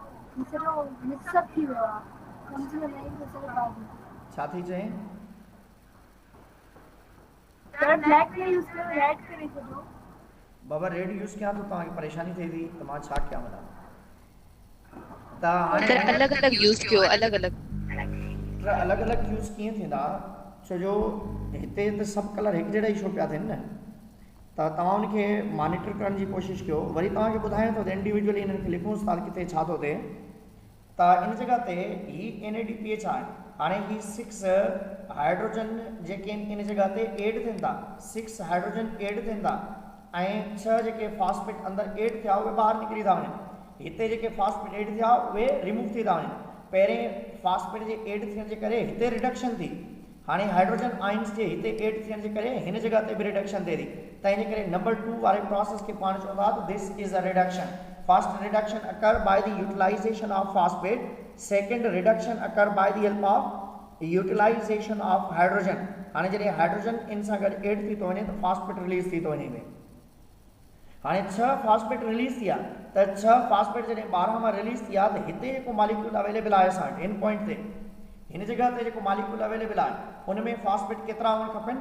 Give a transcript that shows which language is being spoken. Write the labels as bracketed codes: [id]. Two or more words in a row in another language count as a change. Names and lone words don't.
[sd] छा थी चए? बाबा रेड यूज़ कयां तो तव्हांखे परेशानी थिए थी त मां छा कयां वञा? त सर हाणे अलग अलग यूज़ कयो, अलग अलग। अलॻि अलॻि यूज़ कीअं थींदा? छो जो हिते त सभु कलर हिकु जहिड़ा ई छो पिया थियनि न, त तव्हां उनखे मॉनिटर करण जी कोशिशि कयो। वरी तव्हांखे ॿुधायां थो त इंडिविजुअली इन्हनि खे लिखूंसि था किथे छा थो थिए। त इन जॻह ते ही NADPH आहे। हाणे ही 6 हाइड्रोजन जेके आहिनि इन जॻह ते ऐड थियनि था, 6 हाइड्रोजन ऐड थियनि था ऐं 6 जेके फास्फेट अंदरि ऐड थिया उहे ॿाहिरि निकिरी था वञनि। हिते जेके फास्फेट ऐड थिया उहे रिमूव थी था वञनि। पहिरें फास्फेट जे ऐड थियण जे करे हिते रिडक्शन थी, हाणे हाइड्रोजन आयन्स जे हिते ऐड थियण जे करे हिन जॻह ते बि रिडक्शन थिए थी। त इन करे नंबर 2 वारे प्रोसेस खे पाण चवंदा त [en] this is a reduction. First reduction occur by the utilization of phosphate, second reduction occur by the help of utilization of hydrogen. [sd] हाणे जॾहिं हाइड्रोजन इन सां गॾु ऐड थी थो वञे त फास्फेट रिलीज थी थो वञे। हाणे 6 फास्फेट रिलीज थिया त 6 फास्फेट जॾहिं 12 मां रिलीज थिया त हिते जेको मॉलिक्यूल अवेलेबल आहे असां वटि इन पॉइंट ते, हिन जॻह ते जेको मॉलिक्यूल अवेलेबल आहे उन में फास्फेट केतिरा हुअणु खपनि?